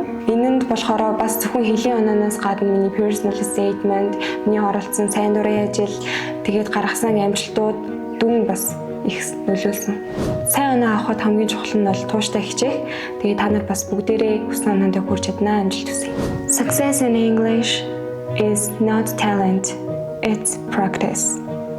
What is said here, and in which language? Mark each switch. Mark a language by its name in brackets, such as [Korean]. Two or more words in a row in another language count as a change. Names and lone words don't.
[Mongolian] Энэнд болохоор бас зөвхөн хэлийн ононоос гадна миний [English] personal statement, [Mongolian] миний оролцсон сайн дурын ажил, тэгээд гаргасан амжилтууд дүн бас их нөлөөлсөн. Сайн оноо авахд хамгийн чухал нь бол тууштай хичээх. Тэгээд та нар бас бүгдээрээ хүссэн оноодоо хүрч чаднаа амжилт хүсье. [English] Success in English is not talent, it's practice.